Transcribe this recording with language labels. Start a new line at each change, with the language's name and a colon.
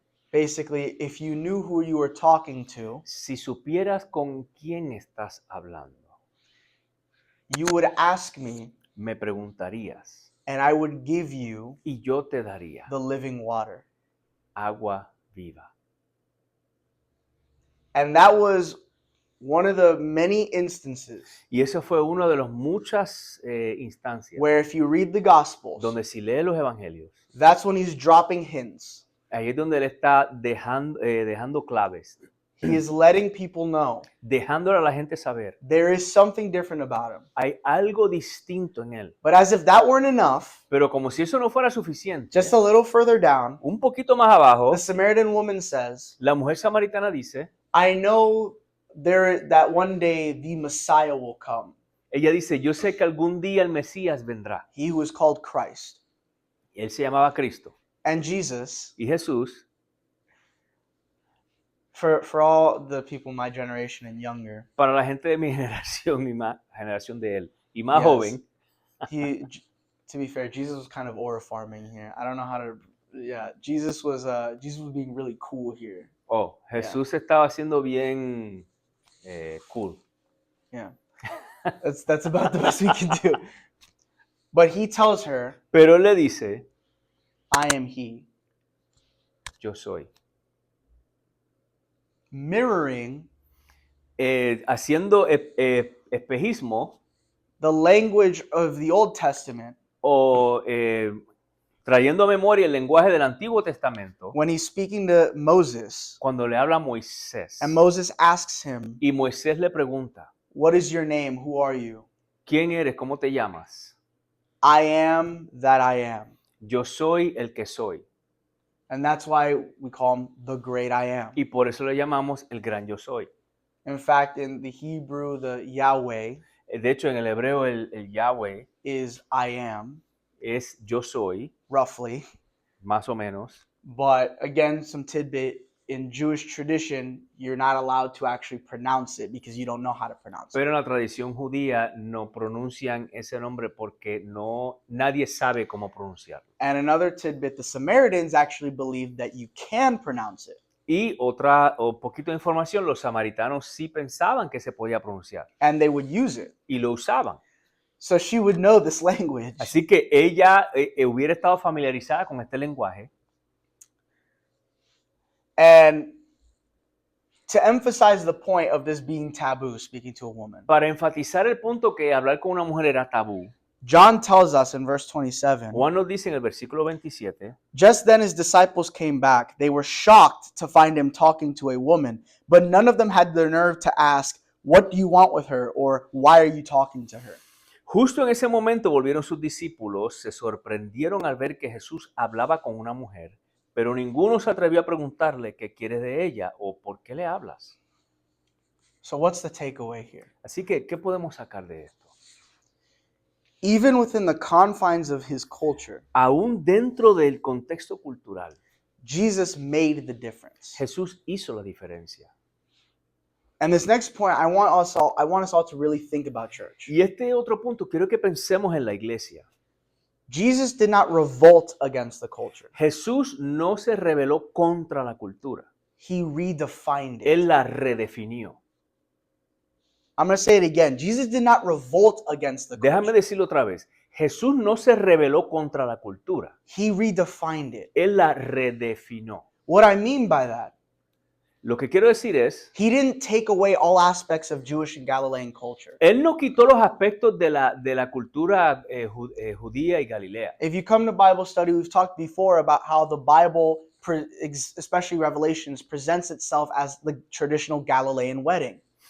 English: basically, if you knew who you were talking to,
Spanish: si supieras con quién estás hablando,
English: you would ask me,
Spanish: me preguntarías
English: and I would give you
Spanish: y yo te daría
English: the living water.
Spanish: agua viva.
English: And that was one of the many instances
Spanish: Y eso fue una de las muchas instancias
English: where if you read the Gospels,
Spanish: donde si lee los evangelios,
English: that's when he's dropping hints.
Spanish: ahí es donde él está dejando claves,
English: He is letting people know
Spanish: dejándole a la gente saber,
English: there is something different about him.
Spanish: hay algo distinto en él.
English: But as if that weren't enough,
Spanish: Pero como si eso no fuera suficiente,
English: just a little further down,
Spanish: un poquito más abajo,
English: the Samaritan woman says,
Spanish: la mujer samaritana dice,
English: I know that one day the Messiah will come,
Spanish: ella dice, yo sé que algún día el Mesías vendrá.
English: he who is called Christ.
Spanish: Él se llamaba Cristo.
English: And Jesus,
Spanish: Y Jesús,
English: for all the people my generation and younger,
Spanish: para la gente de mi generación y más generación de él, y más
English: Yes.
Spanish: joven,
English: to be fair, Jesus was kind of aura farming here. I don't know how to. Yeah, Jesus was being really cool here.
Spanish: Jesús estaba haciendo bien cool.
English: Yeah, that's about the best we can do. But he tells her,
Spanish: Pero él le dice,
English: "I am he,"
Spanish: yo soy.
English: mirroring
Spanish: Haciendo espejismo
English: the language of the Old Testament
Spanish: o trayendo a memoria el lenguaje del Antiguo Testamento
English: when he's speaking to Moses,
Spanish: cuando le habla a Moisés.
English: and Moses asks him,
Spanish: Y Moisés le pregunta,
English: "What is your name? Who are you?"
Spanish: ¿quién eres? ¿Cómo te llamas?
English: I am that I am.
Spanish: Yo soy el que soy.
English: And that's why we call him the great I am.
Spanish: Y por eso le llamamos el gran yo soy.
English: In fact, in the Hebrew, the Yahweh
Spanish: De hecho, en el hebreo el Yahweh
English: is I am,
Spanish: es yo soy,
English: roughly.
Spanish: más o menos.
English: But again, some tidbit, in Jewish tradition, you're not allowed to actually pronounce it because you don't know how to pronounce it.
Spanish: Pero en la tradición judía no pronuncian ese nombre porque nadie sabe cómo pronunciarlo.
English: And another tidbit, the Samaritans actually believed that you can pronounce it.
Spanish: Y poquito de información, los samaritanos sí pensaban que se podía pronunciar
English: And they would use it.
Spanish: y lo usaban.
English: So she would know this language.
Spanish: Así que ella hubiera estado familiarizada con este lenguaje.
English: And to emphasize the point of this being taboo, speaking to a woman,
Spanish: Para enfatizar el punto que hablar con una mujer era tabú,
English: John tells us in verse 27,
Spanish: Juan nos dice en el versículo 27,
English: just then his disciples came back. They were shocked to find him talking to a woman, but none of them had the nerve to ask, "What do you want with her?" or "Why are you talking to her?"
Spanish: justo en ese momento volvieron sus discípulos, se sorprendieron al ver que Jesús hablaba con una mujer, pero ninguno se atrevió a preguntarle qué quieres de ella o por qué le hablas.
English: So what's the takeaway here?
Spanish: Así que, ¿qué podemos sacar de esto?
English: Even within the confines of his culture,
Spanish: Aún dentro del contexto cultural,
English: Jesus made the difference.
Spanish: Jesús hizo la diferencia.
English: And this next point, I want us all to really think about church.
Spanish: Y este otro punto, quiero que pensemos en la iglesia.
English: Jesus did not revolt against the culture.
Spanish: Jesús no se rebeló contra la cultura.
English: He redefined it.
Spanish: Él la redefinió.
English: I'm going to say it again. Jesus did not revolt against the
Spanish: Déjame
English: culture.
Spanish: decirlo otra vez. Jesús no se rebeló contra la cultura,
English: He redefined it.
Spanish: él la redefinió.
English: What I mean by that,
Spanish: Lo que quiero decir es,
English: he didn't take away all aspects of Jewish and Galilean culture.
Spanish: él no quitó los aspectos de la cultura judía y galilea.
English: If you come to Bible study, we've talked before about how the Bible, especially Revelations, presents itself as the traditional Galilean wedding.